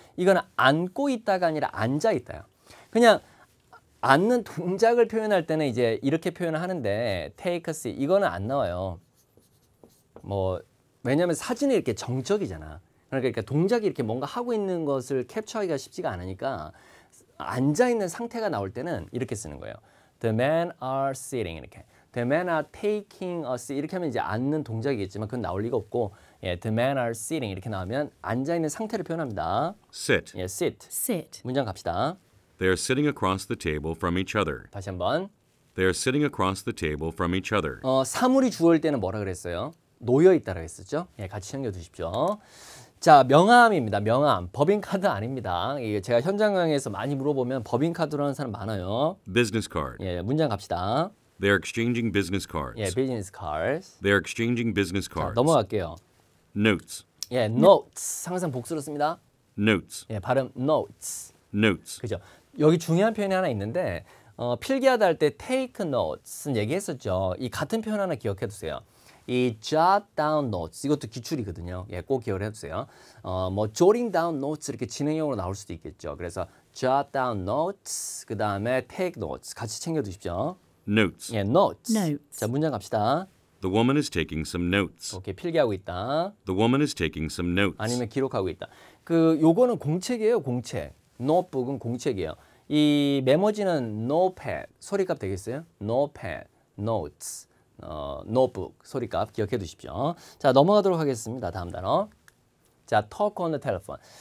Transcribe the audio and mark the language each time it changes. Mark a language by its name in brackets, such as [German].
[Korean] 이거는 앉고 있다가 아니라 앉아 있다요. 그냥 앉는 동작을 표현할 때는 이제 이렇게 표현을 하는데 take a seat 이거는 안 나와요. 왜냐하면 사진이 이렇게 정적이잖아. 그러니까 동작이 이렇게 뭔가 하고 있는 것을 캡처하기가 쉽지가 않으니까 앉아 있는 상태가 나올 때는 이렇게 쓰는 거예요. [English] The men are sitting [Korean] 이렇게. [English] The men are taking a seat [Korean] 이렇게 하면 이제 앉는 동작이겠지만 그건 나올 리가 없고 [English] The men are sitting [Korean] 이렇게 나오면 앉아 있는 상태를 표현합니다. [English] Sit. 예, sit. sit, [Korean] 문장 갑시다. [English] They are sitting across the table from each other. [Korean] 다시 한번. [English] They are sitting across the table from each other. [Korean] 사물이 주어일 때는 뭐라 그랬어요? 놓여 있다라고 했었죠. 예, 같이 챙겨 두십시오. 자, 명함입니다. 명함. 법인카드 아닙니다. 이게 제가 현장 강의에서 많이 물어보면 법인카드로 하는 사람 많아요. [English] Business card. [Korean] 예, 문장 갑시다. [English] They're exchanging business cards. [Korean] 예, 비즈니스 카드. [English] They're exchanging business [Korean] 자, [English] cards. [Korean] 넘어갈게요. [English] Notes. [Korean] 예, notes. 항상 복수로 씁니다. [English] Notes. [Korean] 예, 발음 notes. [English] Notes. [Korean] 그죠? 여기 중요한 표현이 하나 있는데 필기하다 할 때 take notes는 얘기했었죠. 이 같은 표현 하나 기억해 두세요. 이 jot down notes 이것도 기출이거든요. 예, 꼭 기억을 해두세요. 뭐 jotting down notes 이렇게 진행형으로 나올 수도 있겠죠. 그래서 jot down notes 그 다음에 take notes 같이 챙겨 두십시오. [English] Notes. 예, notes. Notes. [Korean] 자, 문장 갑시다. [English] The woman is taking some notes. [Korean] 오케이, 필기하고 있다. [English] The woman is taking some notes. [Korean] 아니면 기록하고 있다. 그 요거는 공책이에요, 공책. notebook은 공책이에요. 이 메모지는 notepad 소리값 되겠어요? notepad, notes, notebook 소리값 기억해 두십시오. 자, 넘어가도록 하겠습니다. 다음 단어. 자, talk on the telephone.